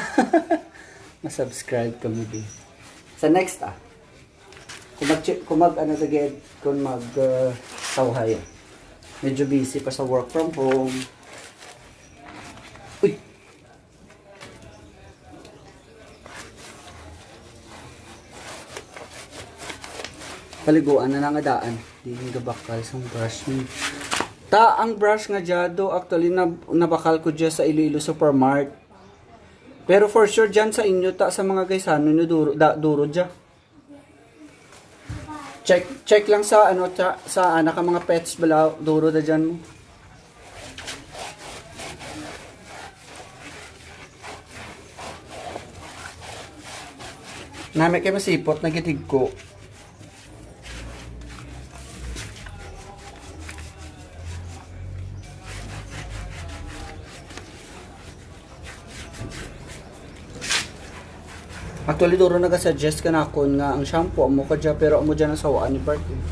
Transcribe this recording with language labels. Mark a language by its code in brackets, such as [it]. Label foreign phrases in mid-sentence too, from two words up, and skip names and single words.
[hil] Masubscribe kami din. Sa next kung mag ano agad, kung mag tawhay. Medyo busy pa sa [en] work from home. Uy. [hil] Paliguan na nangadaan. Di nga bakal sa brush ni. Ang brush nga jado actually nabakal ko dyan sa Iloilo Supermart. Pero [en] for sure [hil] dyan sa inyo sa mga guys nyo duro dyan. Check lang sa ano sa anak mga pets bala duro da dyan mo. Nami kay masipot nagitig ko. Actually, duro nag-suggest ka na ako nga ang shampoo amo ka dyan, pero amo dyan ang sawaan ni Bart.